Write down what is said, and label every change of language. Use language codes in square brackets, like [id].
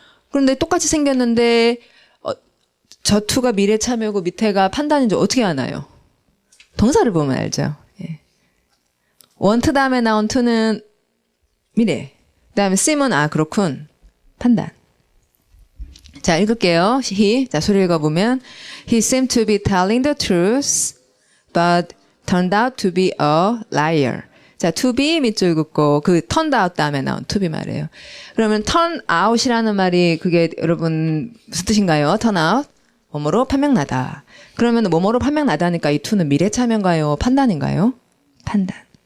[ko] 그런데 똑같이 생겼는데 저 to가 미래 참여고 밑에가 판단인지 어떻게 아나요? 동사를 보면 알죠. 예. want 다음에 나온 to는 미래 그 다음에 seem은 그렇군 판단. 자 읽을게요. 자 소리 읽어보면 [en] He seemed to be telling the truth but turned out to be a liar. [ko] 자, to be 밑줄 긋고 그 [en] turned out [ko] 다음에 나온 to be 말이에요. 그러면 turn out이라는 말이 그게 여러분 무슨 뜻인가요? turn out 뭐뭐로 판명나다. 그러면 뭐뭐로 판명나다니까 이 to는 미래 참여인가요? 판단인가요? 판단.